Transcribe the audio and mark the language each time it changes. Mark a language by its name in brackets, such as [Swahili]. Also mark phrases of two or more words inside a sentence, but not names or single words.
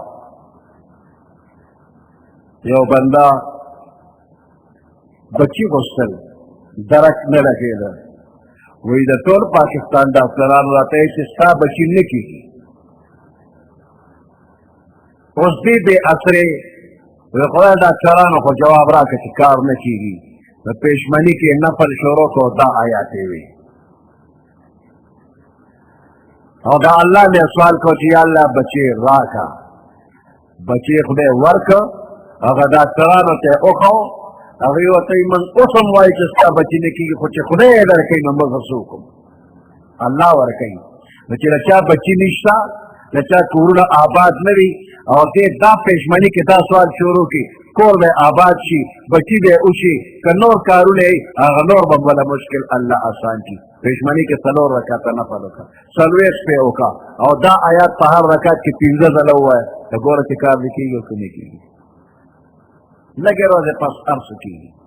[Pashto] یو بنده بچی غوښتل درک نه لګېده وایي د ټول پاکستان ډاکټران راته یې چې ستا بچي نه کېږي اوس دې بې اثرې وایي خدای ډاکټرانو خو جواب راکړه چې کار نه کېږي د پېشمني کې نفل شروع کړو دا آیاتې وي او دا الله نے سوال کو چې یا الله بچی راکا بچی خدای ورکا هغه ډاکټرانو ته وکړو هغوی ورته وایي موږ اوس هم وایو چې ستا بچي نه کېږي خو چې خدای یې درکوي نو موږ څه وکړو الله ورکوي نو چې له چا بچي نشته له چا کورونه آباد نه وي او دې دا پېشمني کې دا سوال شروع کړي کور به آباد شي بچي به وشي که نور کارونه یې هغه نور به بله مشکل الله آسان کړي پېشمني کې څلور رکعته نفل وکړه څلوېښت پې وکړه او دا آیات په هر رکعت کې پنځه ځله ووایه ته ګوره چې کار دې کېږي او که نه کېږي لږې ورځې پس هر څه کېږي